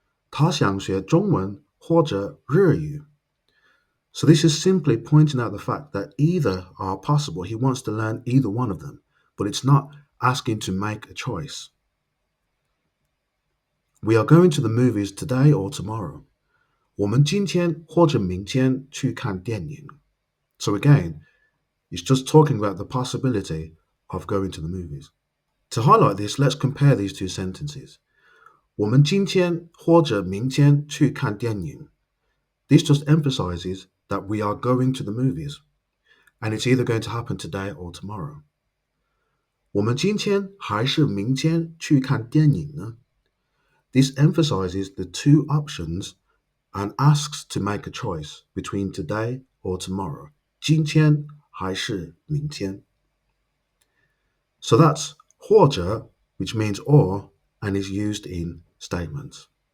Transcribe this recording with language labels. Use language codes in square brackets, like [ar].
[zh] 他想学中文或者日语. [en] So this is simply pointing out the fact that either are possible. He wants to learn either one of them, but it's not asking to make a choice. We are going to the movies today or tomorrow. [zh] 我们今天或者明天去看电影. [en] So again, it's just talking about the possibility of going to the movies. To highlight this, let's compare these two sentences. [zh] 我们今天或者明天去看电影. [en] This just emphasizes that we are going to the movies, and it's either going to happen today or tomorrow. [zh] 我们今天还是明天去看电影呢? [en] This emphasizes the two options and asks to make a choice between today or tomorrow. [zh] 今天还是明天? [en] So that's 或者, which means or and is used in statements.